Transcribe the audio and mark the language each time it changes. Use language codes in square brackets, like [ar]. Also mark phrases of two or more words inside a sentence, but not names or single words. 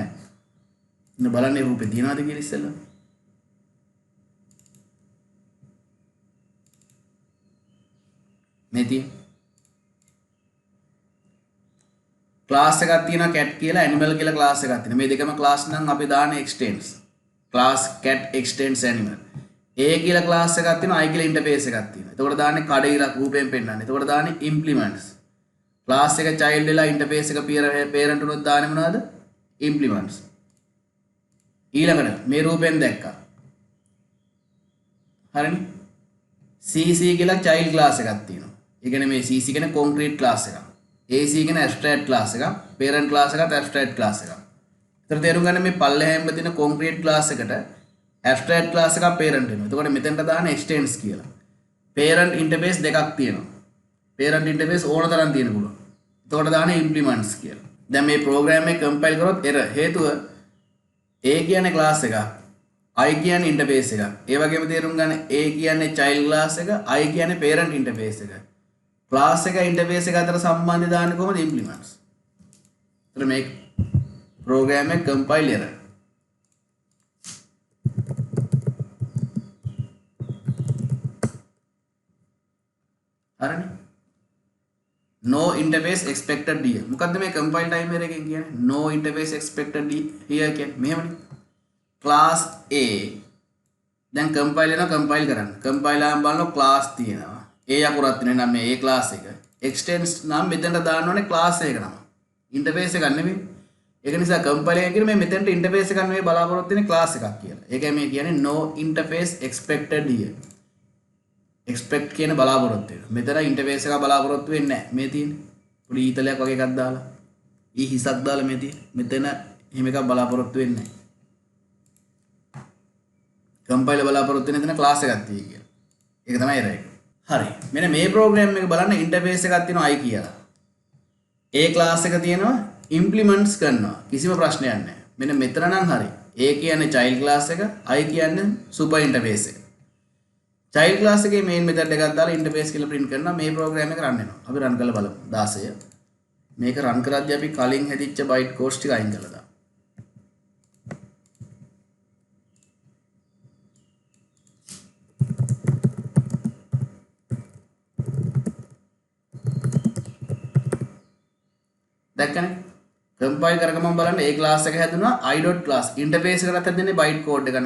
[si] ඉන්න බලන්න රූපේ තියනවාද කියලා ඉස්සෙල්ලා. මේ තියෙන ක්ලාස් එකක් තියෙනවා cat කියලා animal කියලා ක්ලාස් එකක් තියෙනවා. මේ දෙකම ක්ලාස් නම් අපි දාන්නේ extends. [en] class cat extends animal. [si] A කියලා ක්ලාස් එකක් තියෙනවා I කියලා ඉන්ටර්ෆේස් එකක් තියෙනවා. එතකොට දාන්නේ කඩිරක් රූපයෙන් පෙන්නන්නේ. එතකොට දාන්නේ implements. ක්ලාස් එක child වෙලා ඉන්ටර්ෆේස් එක parent උනොත් දාන්නේ මොනවද? implements. ඊළඟට මේ රූපෙන් දැක්කා. හරිනේ. CC කියලා [en] child class [si] එකක් තියෙනවා. ඒ කියන්නේ මේ CC කියන්නේ [en] concrete class [si] එකක්. AC කියන්නේ [en] abstract class [si] එකක්. [en] parent class [si] එකත් [en] abstract class [si] එකක්. ඒතර තේරුම් ගන්න මේ පල්ලෙහැම්ම තියෙන [en] concrete class [si] එකට [en] abstract class [si] එකක් parent වෙනවා. එතකොට මෙතෙන්ට දාන extends කියලා. [en] parent interface [si] දෙකක් තියෙනවා. [en] parent interface [si] ඕන තරම් තියෙන පුළුවන්. එතකොට දාන implements කියලා. දැන් මේ program එක compile කරොත් error හේතුව A කියන්නේ class එකක්. I කියන්නේ interface එකක්. ඒ වගේම තේරුම් ගන්න A කියන්නේ [en] child class [si] එක, I කියන්නේ [en] parent interface [si] එක. class එක interface එක අතර සම්බන්ධය දාන්නේ කොහොමද? implements. එතන මේ program එක [en] compile error. [si] හරිනේ. [en] no interface expected here. [si] මොකද්ද මේ [en] compile timer [si] එකෙන් කියන්නේ? [en] no interface expected here [si] කියන්නේ මෙහෙමනේ. [en] class A [si] දැන් compile කරන්න. compile ආන් බලනවා class තියෙනවා. A අකුරක් තියෙනවා නම් මේ A class එක. extends නම් මෙතනට දාන්න ඕනේ class එක නම. interface එකක් නෙමෙයි. ඒක නිසා compile එක කියන්නේ මේ මෙතනට interface එකක් නෙමෙයි බලාපොරොත්තු වෙන්නේ class එකක් කියලා. ඒකයි මේ කියන්නේ [en] no interface expected here. [si] expect කියන බලාපොරොත්තු වෙනවා. මෙතන interface එක බලාපොරොත්තු වෙන්නේ නැහැ. මේ තියෙන්නේ. පොඩි ඊතලයක් වගේ එකක් දාලා. ඊ හිසක් දාලා මේ තියෙන්නේ. මෙතන එහෙම එකක් බලාපොරොත්තු වෙන්නේ නැහැ. compile බලාපොරොත්තු වෙන එතන class එකක් තියෙයි කියලා. ඒක තමයි error එක. හරි. මෙන්න මේ program එක බලන්න interface එකක් තියෙනවා i කියලා. A class එක තියෙනවා implements කරනවා. කිසිම ප්‍රශ්නයක් නැහැ. මෙන්න මෙතන නම් හරි. A කියන්නේ [en] child class [si] එක, I කියන්නේ [en] super interface [si] එක. child class එකේ [en] main method [si] එකක් දාලා interface කියලා print කරනවා. මේ program එක run වෙනවා. අපි run කරලා බලමු. 16. මේක run කරද්දී අපි කලින් හැදිච්ච [en] byte codes [si] ටික අයින් කළා දාමු. දැක්කනේ compile කරගමන් බලන්න ඒ class එක හැදුනා i.class interface එකට හැදෙන්නේ [en] byte code [si] එක